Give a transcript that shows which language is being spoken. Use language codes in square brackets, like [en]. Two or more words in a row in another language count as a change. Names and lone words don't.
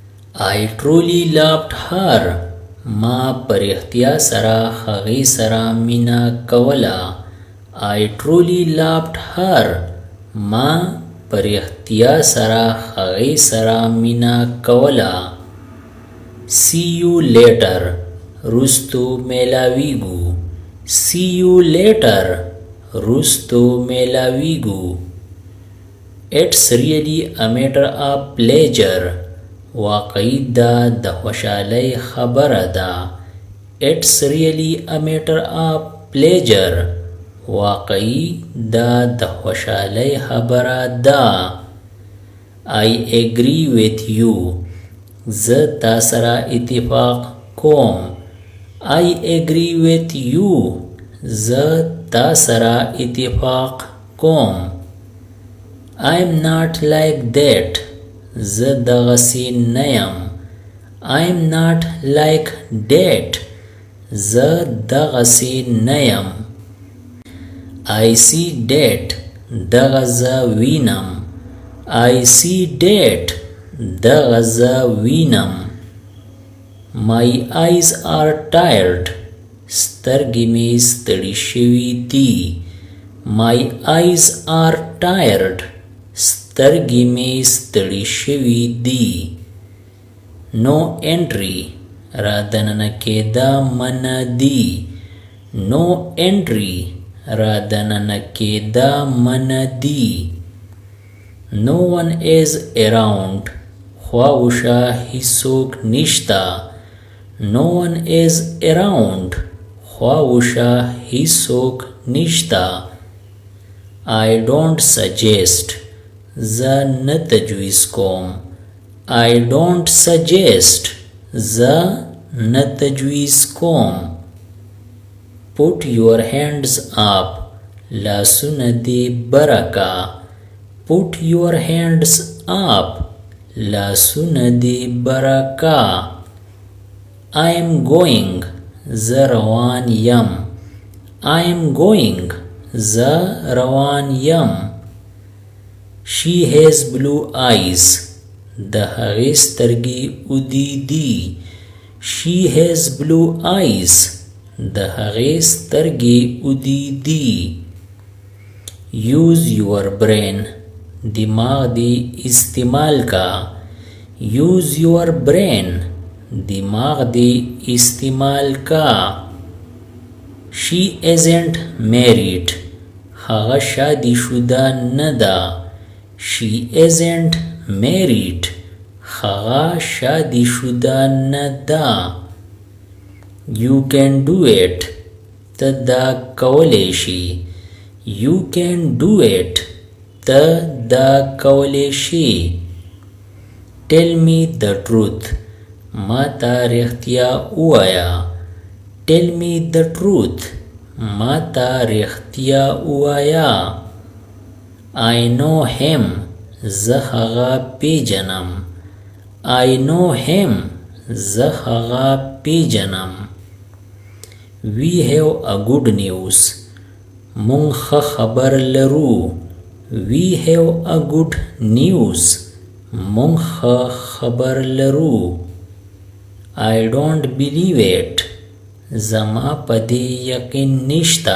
[en] I truly loved her. [ps] ما پر اختیا سرا هغې سره مینا کوله. [en] I truly loved her. [ps] ما پر اختیا سرا هغې سره مینا کوله. [en] See you later. [ps] رستو میلاویږو. [en] See you later. [ps] رستو میلاویږو. [en] It's really a matter of pleasure. [ps] واقعي دا د خوشحالۍ خبره ده. [en] It's really a matter of pleasure. [ps] واقعي دا د خوشحالۍ خبره ده. [en] I agree with you. [ps] زه تا سره اتفاق کوم. [en] I agree with you. [ps] زه تا سره اتفاق کوم. [en] I'm not like that. [ps] زه دغسې نه یم. [en] I'm not like that. [ps] زه دغسې نه یم. [en] I see that. [ps] دغه زه وینم. [en] I see that. [ps] دغه زه وینم. [en] My eyes are tired. [ps] سترګې مې ستړي شوي دي. [en] My eyes are tired. [ps] سترګې مې ستړي شوي دي. [en] No entry. [ps] را دننه کېدا منع دي. [en] No entry. [ps] را دننه کېدا منع دي. [en] No one is around. [ps] خواوشا هیڅوک نشته. [en] No one is around. [ps] خواوشا هیڅوک نشته. [en] I don't suggest. [ps] زه نه تجویز کوم. [en] I don't suggest. [ps] زه نه تجویز کوم. [en] Put your hands up. [ps] لاسونه دې برکا. [en] Put your hands up. [ps] لاسونه دې برکا. [en] I am going. [ps] زه روان یم. [en] I am going. [ps] زه روان یم. [en] She has blue eyes. [ps] د هغې سترګې اودې دي. [en] She has blue eyes. [ps] د هغې سترګې اودې دي. [en] Use your brain. [ps] دماغ دې استعمال کا. [en] Use your brain. [ps] دماغ دې استعمال کا. [en] She isn't married. [ps] هغه شادي شده نه ده. [en] She isn't married. [ps] هغه شادي شده نه ده. [en] You can do it. [ps] ته دا کولی شي. [en] You can do it. [ps] ته دا کولی شي. [en] Tell me the truth. [ps] ما ته رښتیا ووایه. [en] Tell me the truth. [ps] ما ته رښتیا ووایه. [en] I know him. [ps] زه هغه پیژنم. [en] I know him. [ps] زه هغه پیژنم. [en] We have a good news. [ps] مونږ ښه خبر لرو. [en] We have a good news. [ps] مونږ ښه خبر لرو. [en] I don't believe it. [ps] زما په دې یقین نشته.